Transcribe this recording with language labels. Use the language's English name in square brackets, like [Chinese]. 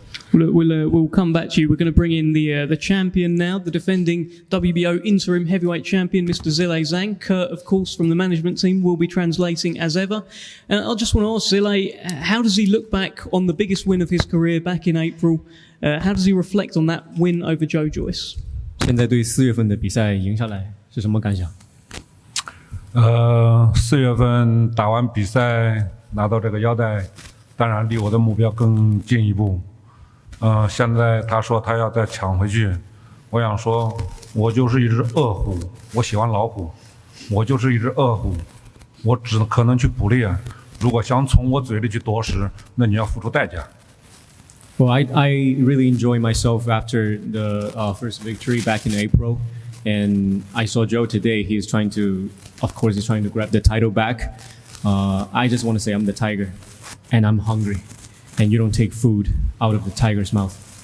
[English] We'll come back to you. We're going to bring in the champion now, the defending WBO interim heavyweight champion, Mr. Zhilei Zhang. Kurt, of course, from the management team, will be translating as ever. And I just want to ask Zhilei, how does he look back on the biggest win of his career back in April? How does he reflect on that win over Joe Joyce? [Chinese] 现在对4月份的比赛赢下来是什么感想？4月份打完比赛拿到这个腰带，当然离我的目标更进一步。现在他说他要再抢回去，我想说，我就是一只饿虎，我喜欢老虎，我就是一只饿虎，我只可能去捕猎。如果想从我嘴里去夺食，那你要付出代价。 [English] Well, I really enjoy myself after the first victory back in April, and I saw Joe today. He's trying to grab the title back. I just want to say I'm the tiger, and I'm hungry, and you don't take food out of the tiger's mouth.